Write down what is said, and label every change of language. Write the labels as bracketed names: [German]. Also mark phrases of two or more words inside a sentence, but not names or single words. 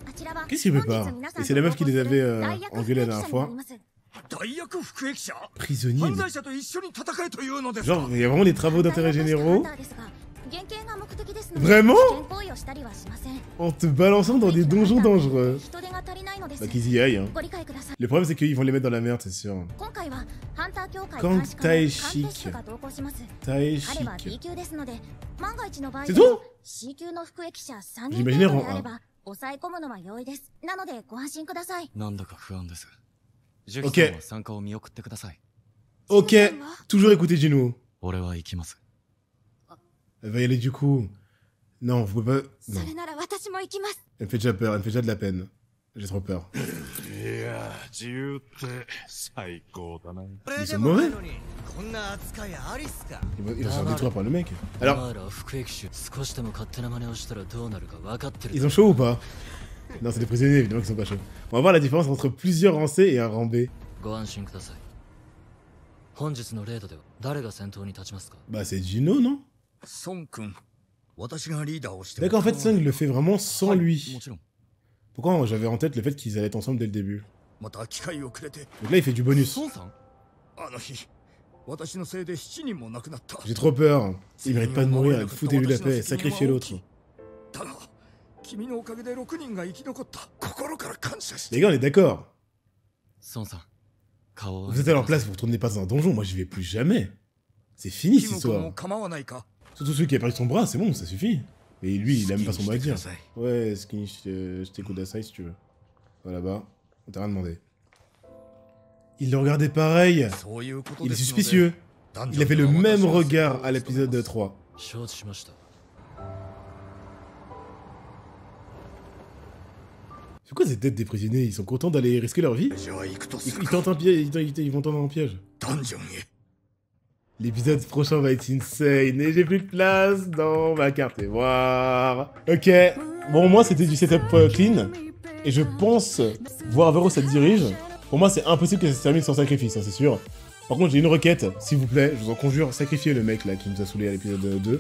[French] Et c'est la meuf qui les avait engueulés la dernière fois. [Japanese] 大役服役者 [French] Prisonnier. [Japanese] 犯罪者と一緒に戦えというのですか [French] Genre, il y a vraiment des travaux d'intérêt généraux [Japanese] 原型が目的ですので [French] Vraiment [Japanese] 危険行為をしたりはしません [French] en te balançant dans des donjons dangereux. [Japanese] 人手が足りないのです [French] Bah qu'ils y aillent, hein. [Japanese] ご理解ください [French] Le problème c'est qu'ils vont les mettre dans la merde, c'est sûr. [Japanese] 今回はハンター協会 [French] Quand [Japanese] 監視課の鑑 Taishik 定士が同行します Taï 彼は B [French] chic. [Japanese] 級ですので万が一の場合 [French] C'est [Japanese] で [French] tout [Japanese] も C 級の服役者3人 [French] J'imaginais [Japanese] 程度で [French] rang [Japanese] あれば抑え込むのは容易ですなのでご安心くださいなんだか不安ですジュ [French] Ok [Japanese] キさんは参加を見送ってください [French] Ok, toujours écouter Juno. [Japanese] 俺は行きます [French] Elle va y aller du coup. Non, vous pouvez pas... [Japanese] そ [French] Non, [Japanese] れなら私も行きます [French] elle me fait déjà peur, elle me fait déjà de la peine. J'ai trop peur. [Japanese] いや自由って最高だな [French] Ils sont mauvais. [Japanese] こんな扱いありっすか [French] Ils vont se faire détruire par le mec. Alors, [Japanese] お前ら服役手少しでも勝手な真似をしたらどうなるか分かってる [French] ils ont chaud ou pas? Non, c'est des prisonniers, évidemment qu'ils sont pas chauds. On va voir la différence entre plusieurs rangs C et un rang B. [Japanese] ご安心ください本日のレードでは誰が先頭に立ちますか [French] Bah, c'est Juno, non? [Japanese] 孫君私がリーダーをしても [French] D'accord, en fait, Sung le fait vraiment sans [Japanese] も [French] lui. [Japanese] ちろん [French] Pourquoi j'avais en tête le fait qu'ils allaient être ensemble dès le début? [Japanese] また機会をくれて [French] Donc là, il fait du bonus. [Japanese] 孫さんあの日私のせいで7人も亡くなった [French] J'ai trop peur. Il mérite pas de mourir, foutez-lui la paix, sacrifiez l'autre. [Japanese] だが君のおかげで6人が生き残った心から感謝して [French] Les gars, on est d'accord. [Japanese] 孫さん顔を [French] Vous êtes à leur place, vous retournez pas dans un donjon, moi j'y vais plus jamais. C'est fini [Japanese] キ [French] cette [Japanese] ム君 [French] histoire. [Japanese] も構わないか [French] Surtout celui qui a perdu son bras, c'est bon, ça suffit. Mais lui, il a même pas son mot à dire. Ouais, Skinny, je t'écoute à ça si tu veux. Va là-bas, on t'a rien demandé. Il le regardait pareil. [Japanese] そういうこと [French] Il [Japanese] で [French] est [Japanese] すので [French] suspicieux. [Japanese] 男 [French] Il [Japanese] 女 [French] avait [Japanese] で [French] le [Japanese] は [French] même [Japanese] 私は [French] regard à l'épisode 3. [Japanese] 承知しました [French] C'est quoi cette tête des prisonniers? Ils sont contents d'aller risquer leur vie? [Japanese] じゃあ行くとす [French] Ils [Japanese] る [French] tentent un piège, ils vont tenter un piège. [Japanese] ダンジョンへ [French] L'épisode prochain va être insane et j'ai plus de place dans ma carte mémoire. Ok, bon moi c'était du [English] setup clean [French] et je pense voir vers où ça dirige. Pour moi c'est impossible que ça se termine sans sacrifice, hein, c'est sûr. Par contre j'ai une requête, s'il vous plaît, je vous en conjure, sacrifiez le mec là qui nous a saoulé à l'épisode 2.